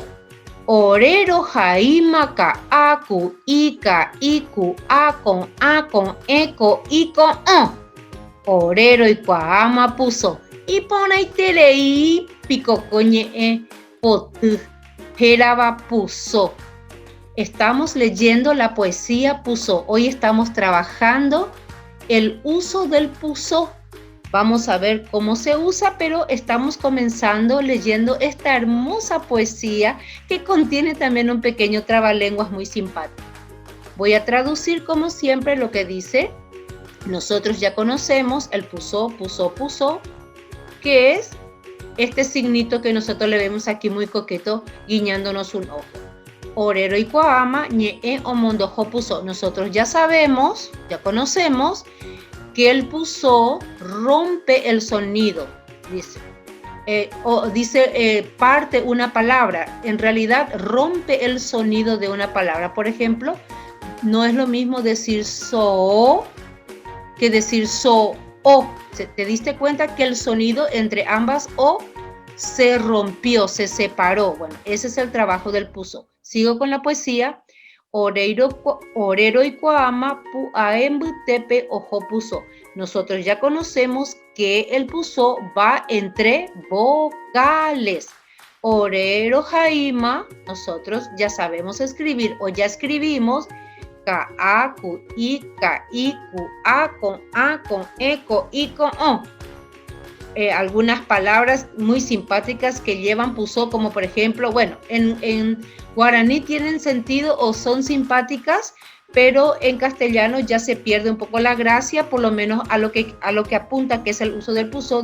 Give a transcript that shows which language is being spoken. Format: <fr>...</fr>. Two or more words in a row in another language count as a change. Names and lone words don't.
<gn>Ore rohaíma ka'á, ku'i, ka'i, ku'a, ko'ẽ, ko'i, ko'õ. Ore roikuaáma puso. Iporãiterei pikoko ñe'ẽ poty hérava puso.</gn> <es>Estamos leyendo la poesía puso. Hoy estamos trabajando el uso del puso. Vamos a ver cómo se usa, pero estamos comenzando leyendo esta hermosa poesía que contiene también un pequeño trabalenguas muy simpático. Voy a traducir como siempre lo que dice. Nosotros ya conocemos el puso, que es este signito que nosotros le vemos aquí muy coqueto, guiñándonos un ojo.</es> <gn>Ore roikuaáma ñe'ẽ omondoho puso.</gn> <es>Nosotros ya sabemos, ya conocemos que el puso rompe el sonido, dice. Parte una palabra. En realidad rompe el sonido de una palabra. Por ejemplo, no es lo mismo decir so que decir so o. ¿Te diste cuenta que el sonido entre ambas o se rompió, se separó? Bueno, ese es el trabajo del puso. Sigo con la poesía.</es> <gn>Ore roikuaáma pu'ae mbytépe oho puso.</gn> <es>Nosotros ya conocemos que el puso va entre vocales.</es> <gn>Ore rohaíma,</gn> <es>nosotros ya sabemos escribir o ya escribimos</es> <gn>ka'á, ku'i, ka'i, ku'a, ko'ã, ko'ẽ, ko'i, ko'õ.</gn> <es>Algunas palabras muy simpáticas que llevan puso, como por ejemplo, bueno, en guaraní tienen sentido o son simpáticas, pero en castellano ya se pierde un poco la gracia, por lo menos a lo que apunta, que es el uso del puso.</es>